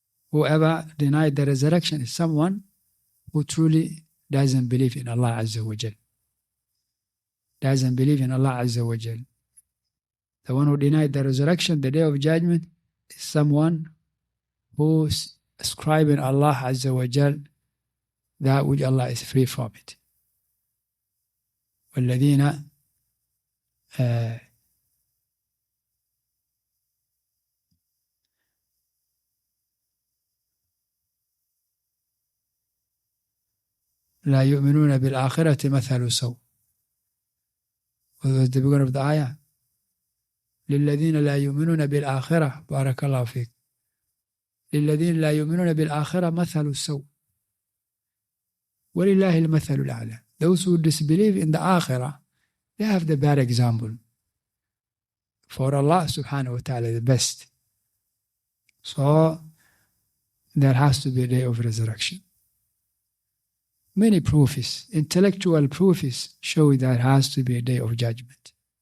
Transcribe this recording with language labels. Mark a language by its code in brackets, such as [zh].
[en] Whoever denied the resurrection is someone who truly doesn't believe in Allah Azza wa Jal. Doesn't believe in Allah Azza wa Jal. The one who denied the resurrection, the day of judgment, is someone who's ascribing Allah Azza wa Jal that which Allah is free from it. [ar] والذين لا يؤمنون بالآخرة مثل سوء. [en] Was the beginning of the ayah. [ar] للذين لا يؤمنون بالآخرة بارك الله فيك. للذين لا يؤمنون بالآخرة مثل سوء. ولله المثل الأعلى. [en] Those who disbelieve in the Akhirah, they have the bad example. For Allah subhanahu wa ta'ala, the best. So, there has to be a day of resurrection. Many proofs, intellectual proofs, show that there has to be a day of judgment.